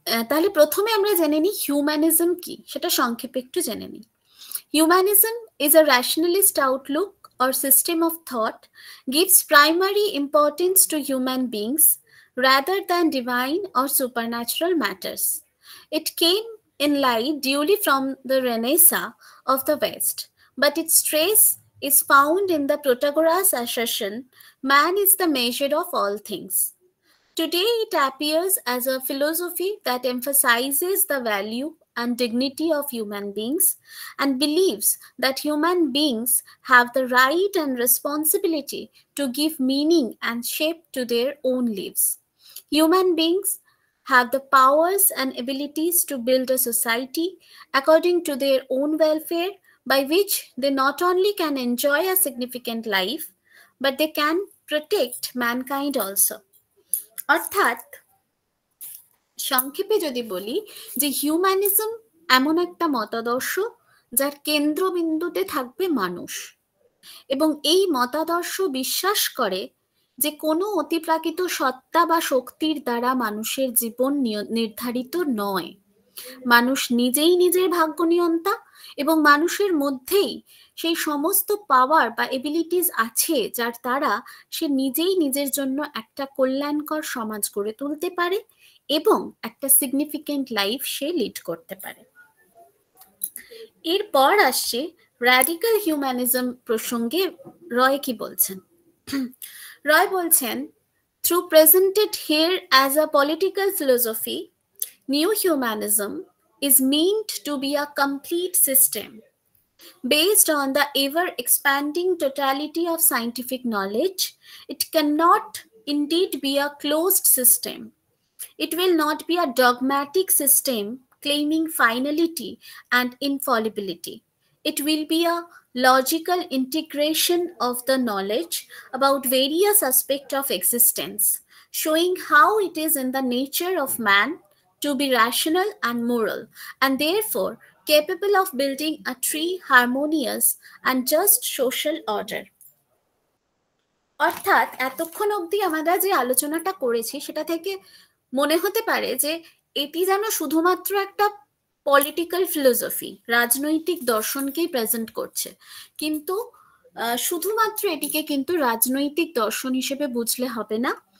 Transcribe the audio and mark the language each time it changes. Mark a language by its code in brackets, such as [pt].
[bn] তাহলে প্রথমে আমরা জেনে নিই হিউম্যানিজম কি, সেটা সংক্ষেপে একটু জেনে নিই। [en] Humanism is a rationalist outlook or system of thought, gives primary importance to human beings rather than divine or supernatural matters. It came in light duly from the Renaissance of the West, but its trace is found in the Protagoras' assertion, man is the measure of all things. Today, it appears as a philosophy that emphasizes the value and dignity of human beings and believes that human beings have the right and responsibility to give meaning and shape to their own lives. Human beings have the powers and abilities to build a society according to their own welfare, by which they not only can enjoy a significant life, but they can protect mankind also. [bn] অর্থাৎ সংক্ষেপে যদি বলি যে humanism এমন একটা মতাদর্শ যার কেন্দ্রবিন্দুতে থাকবে মানুষ, এবং এই মতাদর্শ বিশ্বাস করে যে কোনো অতিপ্রাকৃত সত্তা বা শক্তির দ্বারা মানুষের জীবন নির্ধারিত নয়। মানুষ নিজেই নিজের ভাগ্য নিয়ন্তা এবং মানুষের মধ্যেই সেই সমস্ত পাওয়ার বা এবিলিটিস আছে যার দ্বারা সে নিজেই নিজের জন্য একটা কল্যাণকর সমাজ গড়ে তুলতে পারে এবং একটা সিগনিফিকেন্ট লাইফ সে লিড করতে পারে। এরপর আসছে র্যাডিক্যাল হিউম্যানিজম প্রসঙ্গে রয় কি বলছেন। রয় বলছেন, [en] Through presented here as a political philosophy, New humanism is meant to be a complete system based on the ever-expanding totality of scientific knowledge. It cannot indeed be a closed system. It will not be a dogmatic system claiming finality and infallibility. It will be a logical integration of the knowledge about various aspects of existence, showing how it is in the nature of man to be rational and moral, and therefore capable of building a true, harmonious and just social order. [bn] অর্থাৎ এতক্ষণ অবধি আমরা যে আলোচনাটা করেছি সেটা থেকে মনে হতে পারে যে এটি যেন শুধুমাত্র একটা পলিটিক্যাল ফিলোসফি, রাজনৈতিক দর্শনকেই প্রেজেন্ট করছে, কিন্তু শুধুমাত্র এটিকে কিন্তু রাজনৈতিক দর্শন হিসেবে বুঝলে হবে না।